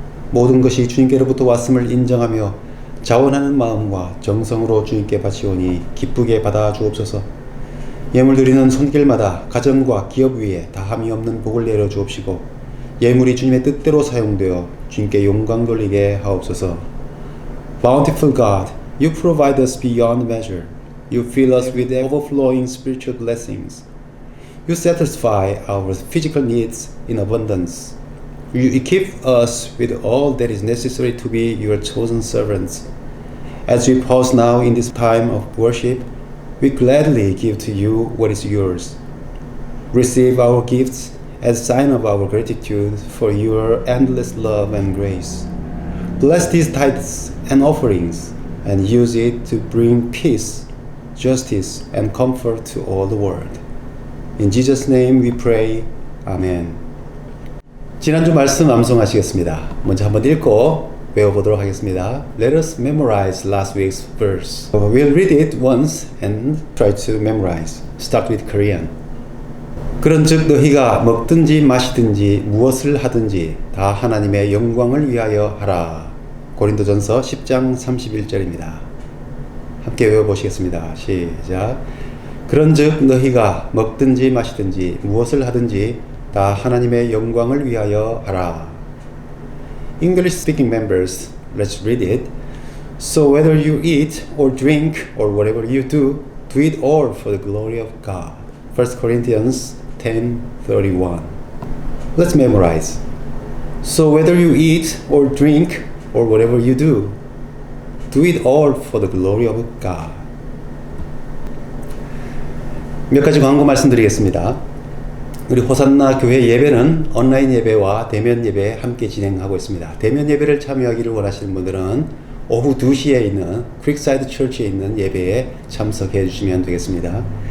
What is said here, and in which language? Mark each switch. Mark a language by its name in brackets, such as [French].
[Korean] 모든 것이 주님께로부터 왔음을 인정하며 자원하는 마음과 정성으로 주님께 바치오니 기쁘게 받아 주옵소서. 예물 드리는 손길마다 가정과 기업 위에 다함이 없는 복을 내려 주옵시고 예물이 주님의 뜻대로 사용되어 주님께 영광 돌리게 하옵소서. [English] Bountiful God, you provide us beyond measure. You fill us with overflowing spiritual blessings. You satisfy our physical needs in abundance. You equip us with all that is necessary to be your chosen servants. As we pause now in this time of worship, we gladly give to you what is yours. Receive our gifts as a sign of our gratitude for your endless love and grace. Bless these tithes and offerings and use it to bring peace, justice, and comfort to all the world. In Jesus' name we pray. Amen. [Korean] 지난주 말씀 암송하시겠습니다. 먼저 한번 읽고 외워보도록 하겠습니다. [English] Let us memorize last week's verse. We'll read it once and try to memorize. Start with Korean. [Korean] 그런즉 너희가 먹든지 마시든지 무엇을 하든지 다 하나님의 영광을 위하여 하라. 고린도전서 10장 31절입니다. 함께 외워보시겠습니다. 시작. 그런즉 너희가 먹든지 마시든지 무엇을 하든지 다 하나님의 영광을 위하여 하라. [English] English speaking members, let's read it. So whether you eat or drink or whatever you do, do it all for the glory of God. 1 Corinthians 10:31. Let's memorize. So whether you eat or drink or whatever you do it all for the glory of God. [Korean] 몇 가지 광고 말씀드리겠습니다. 우리 호산나 교회 예배는 온라인 예배와 대면 예배 함께 진행하고 있습니다. 대면 예배를 참여하기를 원하시는 분들은 오후 2시에 있는 크릭사이드 처치에 있는 예배에 참석해 주시면 되겠습니다.